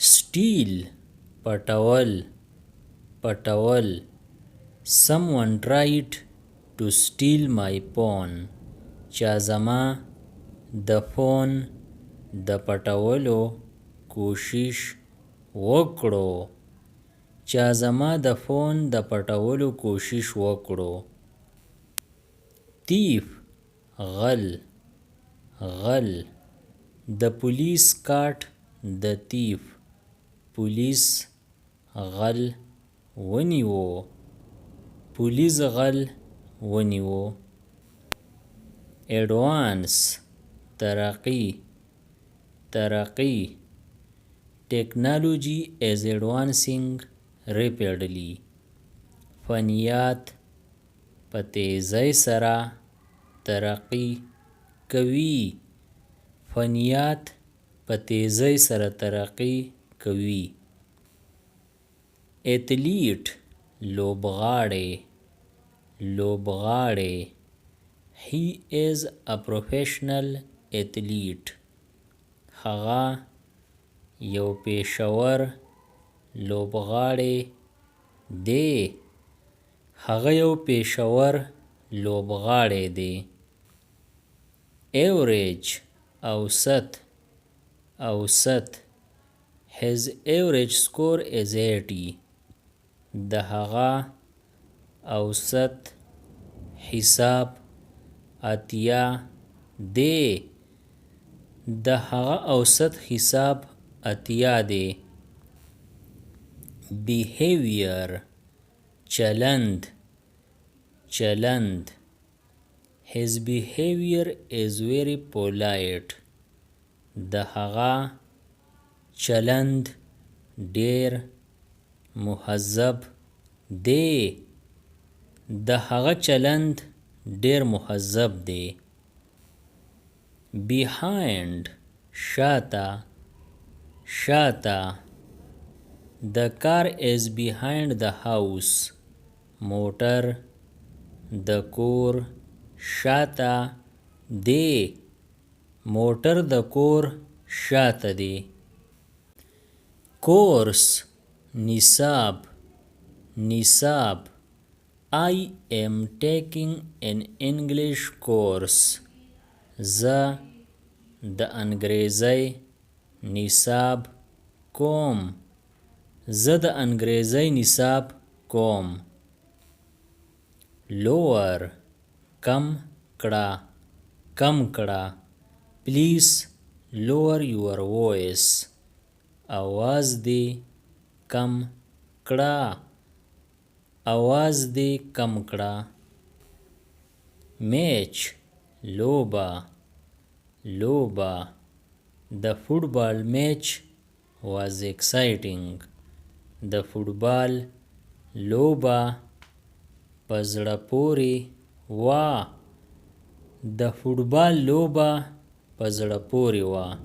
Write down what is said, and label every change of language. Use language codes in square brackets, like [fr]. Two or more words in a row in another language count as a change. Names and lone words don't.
[ps] steal پټول پټول [en] someone tried to steal my phone [ps] چا زما د فون د پټولو کوشش وکړو چا زما د فون د پټولو کوشش وکړو thief غل غل [en] the police caught the thief [ps] پولیس غل ونیو پولیس غل ونیو advance ترقی ترقی [en] technology is advancing rapidly [ps] فنیات په تیزۍ سره ترقی کوي فنیات په تیزۍ سره ترقی کوي athlete لوبغاړی لوبغاړی [en] he is a professional athlete [ps] هغه یو پیشور لوبغاړی دی هغه یو پیشور لوبغاړی دی average اوسط اوسط [en] his average score is 80 [ps] د هغه اوسط حساب اتیا دی د هغه اوسط حساب اتیا دی behavior چلند چلند [en] his behavior is very polite [ps] د هغه چلند ډیر مهذب دی د هغه چلند ډیر مهذب دی behind شاته شاته [en] the car is behind the house [ps] موټر د کور شاته دی موټر د کور شاته دی course نصاب نصاب [en] I am taking an English course [ps] زه د انګریزۍ نصاب کوم زه د انګریزۍ نصاب کوم lower کم کړه کم کړه [en] please lower your voice [ps] आवाज دې کم کړه आवाज دې کم کړه match لوبه لوبه [en] the football match was exciting [ps] د فوټبال لوبه په زړه پورې وه د فوټبال لوبه په زړه پورې وه